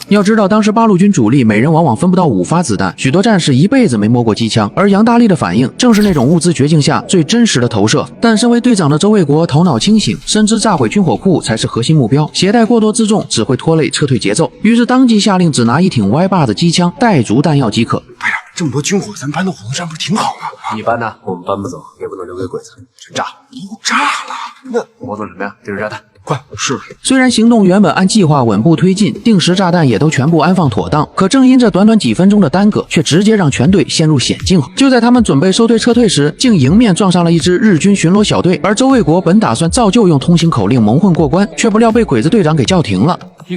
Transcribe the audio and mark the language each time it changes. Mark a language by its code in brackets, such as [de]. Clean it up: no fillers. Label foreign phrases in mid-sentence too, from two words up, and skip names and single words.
[zh] 要知道，當時八路軍主力每人往往分不到5發子彈，許多戰士一輩子沒摸過機槍。而楊大力的反應正是那種物資絕境下最真實的投射。但身為隊長的周衛國頭腦清醒，深知炸毀軍火庫才是核心目標，攜帶過多輜重只會拖累撤退節奏。於是當即下令只拿一挺歪把子機槍，帶足彈藥即可。排長，這麼多軍火，咱搬到火龍山不是挺好嗎？你搬呢？我們搬不走，也不能留給鬼子，全炸了。都炸了，那我做什麼呀？定時炸彈，快！是。雖然行動原本按計劃穩步推進，定時炸彈也都全部安放妥當，可正因這短短幾分鐘的耽擱，卻直接讓全隊陷入險境。就在他們準備收隊撤退時，竟迎面撞上了一支日軍巡邏小隊。而周衛國本打算照舊用通行口令蒙混過關，卻不料被鬼子隊長給叫停了。